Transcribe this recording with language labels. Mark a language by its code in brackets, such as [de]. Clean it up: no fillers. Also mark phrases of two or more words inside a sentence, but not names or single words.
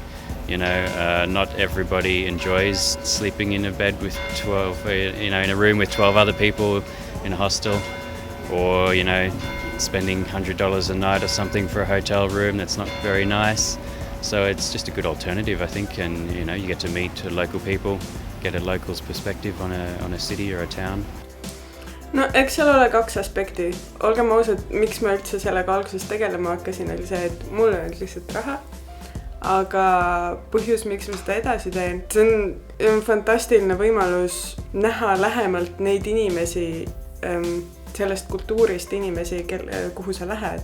[en] You know, not everybody enjoys sleeping in a bed with 12, you know, in a room with 12 other people in a hostel, or you know, spending $100 a night or something for a hotel room that's not very nice. So it's just a good alternative, I think, and you know, you get to meet local people, get a local's perspective on a city or a town. [et] No eks seal ole 2 aspekti. Olgem ausad, miks ma üldse sellega alguses tegelema hakkasin, oli see, et mul on lihtsalt raha. Aga põhjus, miks ma seda edasi teen, see on fantastiline võimalus näha lähemalt neid inimesi, sellest kultuurist inimesi, kuhu sa lähed.